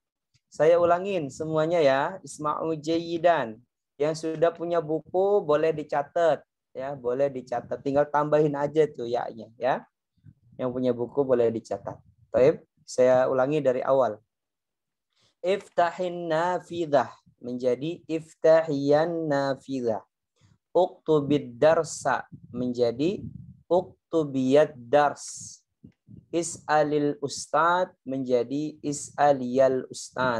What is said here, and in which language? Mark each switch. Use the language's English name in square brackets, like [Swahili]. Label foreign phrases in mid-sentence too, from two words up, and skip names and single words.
[Indonesian] Saya ulangin semuanya ya. [Arabic] اسمعوا جيدا. [Indonesian] Yang sudah punya buku boleh dicatat ya boleh dicatat. Tinggal tambahin aja tuh ya-nya ya. Yang punya buku boleh dicatat. Baik, saya ulangi dari awal. [Arabic] افتحي نافذة menjadi افتحي النافذة. اكتبي الدرس menjadi اكتبي الدرس. اسألي الأستاذ menjadi اسألي الأستاذ.